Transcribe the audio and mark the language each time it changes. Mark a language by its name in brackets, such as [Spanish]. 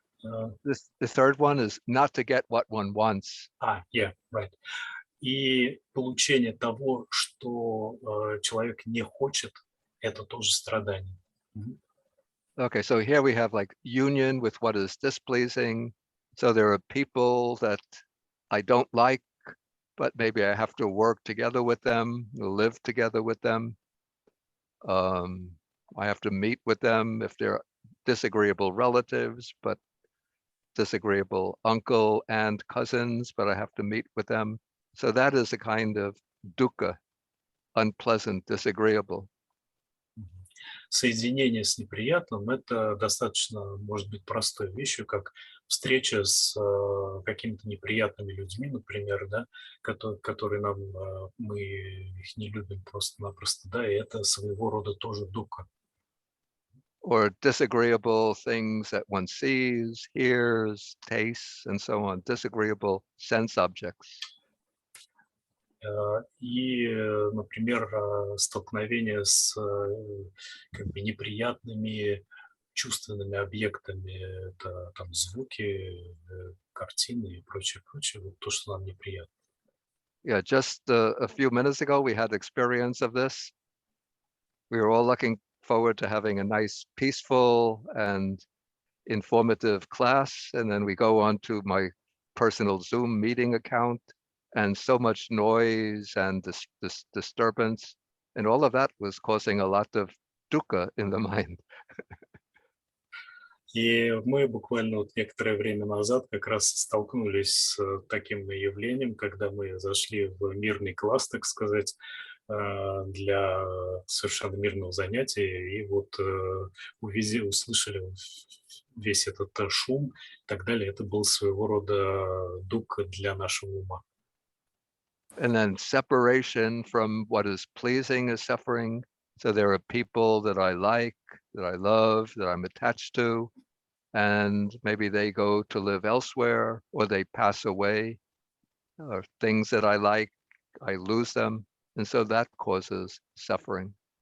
[English] The third one is not to get what one wants. Yeah, right. [Russian] И получение того, что человек не хочет, это тоже страдание. [English] Okay, so here we have like union with what is displeasing. So there are people that I don't like, but maybe I have to work together with them, live together with them. I have to meet with them if they're disagreeable relatives, but disagreeable uncle and cousins, but I have to meet with them. So that is a kind of dukkha, unpleasant, disagreeable. [Russian] Соединение с неприятным – это достаточно, может быть, простой вещью, как встреча с какими-то неприятными людьми, например, да, которые нам, мы их не любим просто-напросто, да, и это своего рода тоже дуkkha. [English] Or disagreeable things that one sees, hears, tastes, and so on, disagreeable sense objects. [Russian] И, например, столкновение с как бы неприятными чувственными объектами, это там звуки, картины и прочее, вот то, что нам неприятно. [English] Yeah, just a few minutes ago, we had experience of this. We were all looking forward to having a nice, peaceful, and informative class. And then we go on to my personal Zoom meeting account, and so much noise and this disturbance. And all of that was causing a lot of dukkha in the mind. [Russian] И мы буквально вот некоторое время назад как раз столкнулись с таким явлением, когда мы зашли в мирный класс, так сказать, для совершенно мирного занятия, и вот услышали весь этот шум и так далее. Это был своего рода дуkkha для нашего ума. [English] And then separation from what is pleasing is suffering. So there are people that I like, that I love, that I'm attached to, and maybe they go to live elsewhere or they pass away, or things that I like, I lose them. And so that causes suffering.